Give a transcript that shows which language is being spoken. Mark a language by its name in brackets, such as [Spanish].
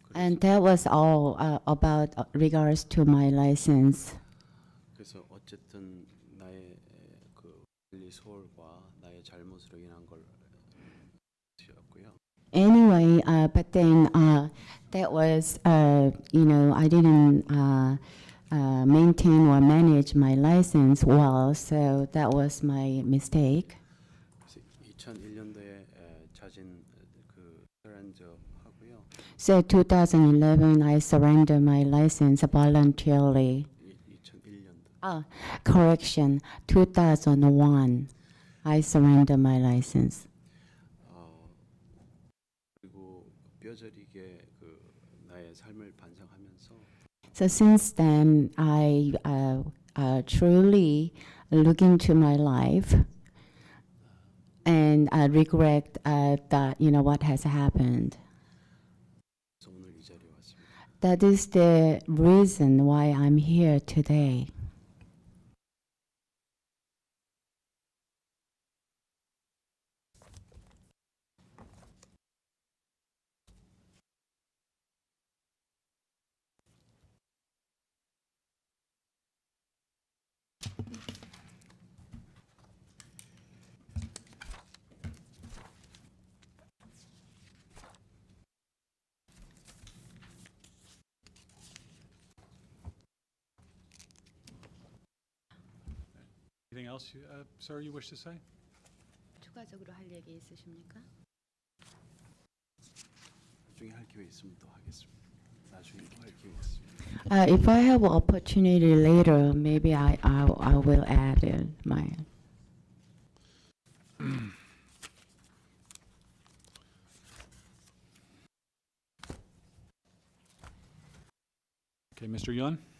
[English] And that was all about regards to my license. [Korean] 그래서 어쨌든 나의 그 관리 소홀과 나의 잘못으로 인한 걸 였고요. [English] Anyway, but then that was, I didn't maintain or manage my license well, so that was my mistake. [Korean] 그래서 2001년도에 자진 그 서렌저 하고요. [English] So 2011, I surrendered my license voluntarily. [Korean] 2001년도. [English] Correction, 2001, I surrendered my license. [Korean] 그리고 뼈저리게 그 나의 삶을 반성하면서 [English] So since then, I truly look into my life, and I regret that what has happened. [Korean] 오늘 이 자리에 왔습니다. [English] That is the reason why I'm here today. Anything else, sir, you wish to say? [Korean] 추가적으로 할 얘기 있으십니까? 나중에 할 기회 있으면 또 하겠습니다. 나중에 또 할 기회 있으면. [English] If I have opportunity later, maybe I will add in my. Okay, Mr. Yun?